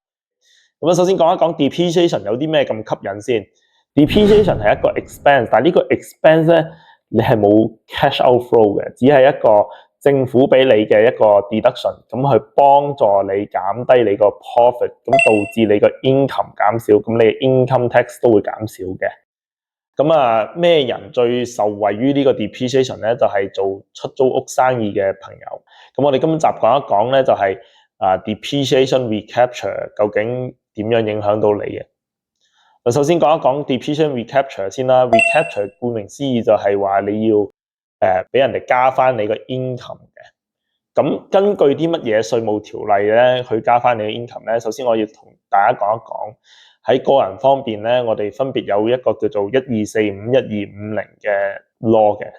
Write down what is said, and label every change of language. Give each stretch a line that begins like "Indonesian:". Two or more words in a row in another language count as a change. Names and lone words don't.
Cantonese: 咁首先講一講 Depreciation 有啲咩咁吸引先。Depreciation 係一個 expense， 但係呢個 expense 咧，你係冇
English: cash outflow
Cantonese: 嘅，只係一個政府俾你嘅一個 deduction， 咁去幫助你減低你個 profit， 咁導致你個 income 減少，咁你
English: income tax
Cantonese: 都會減少嘅。咁咩人最受惠於呢個 depreciation 咧？就係做出租屋生意嘅朋友。咁我哋今集講一講咧，就係
English: depreciation recapture
Cantonese: 究竟點樣影響到你嘅。首先講一講
English: depreciation recapture
Cantonese: 先啦。recapture 顧名思義就係話你要俾人哋加翻你個 income 嘅。咁根據啲乜嘢稅務條例咧去加翻你嘅 income 咧？首先我要同大家講一講喺個人方面咧，我哋分別有一個叫做1245、1250嘅
English: law
Cantonese: 嘅。